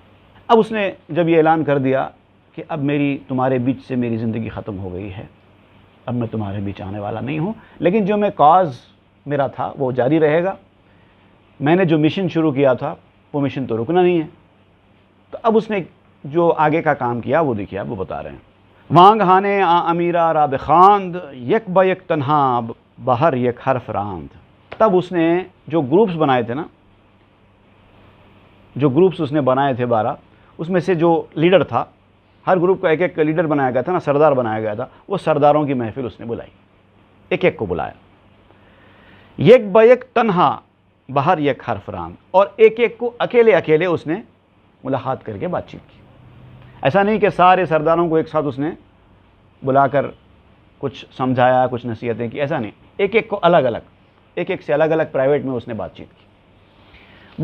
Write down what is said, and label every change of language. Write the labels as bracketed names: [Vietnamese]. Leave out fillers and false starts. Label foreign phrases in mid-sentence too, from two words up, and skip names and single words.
[Urdu] اب اس نے جب یہ اعلان کر دیا کہ اب تمہارے بیچ سے میری زندگی ختم ہو گئی ہے، اب میں تمہارے بیچ آنے والا نہیں ہوں، لیکن جو میں کاز میرا تھا وہ جاری رہے گا، میں نے جو مشن شروع کیا تھا وہ مشن تو رکنا نہیں ہے۔ تو اب اس نے جو آگے کا کام کیا وہ دیکھیے، اب وہ بتا رہے ہیں۔ [Persian] وانگ ہانے آ امیرا را بخواند، یک با یک تنہا بہر یک حرف راند، [Urdu] تب اس نے جو گروپس بنائے تھے نا، جو گروپس اس نے بنائے تھے 12، اس میں سے جو لیڈر تھا، ہر گروپ کا ایک ایک لیڈر بنایا گیا تھا نا، سردار بنایا گیا تھا، وہ سرداروں کی محفل اس نے بلائی، ایک ایک کو بلایا، [Persian] یک با یک تنہا بہر یک حرف راند، [Urdu] اور ایک ایک کو اکیلے اکیلے اس نے ملاقات کر کے بات چیت کی۔ ایسا نہیں کہ سارے سرداروں کو ایک ساتھ اس نے بلا کر کچھ سمجھایا، کچھ نصیحتیں کی، ایسا نہیں، ایک ایک کو الگ الگ، ایک ایک سے الگ الگ پرائیویٹ میں اس نے بات چیت کی۔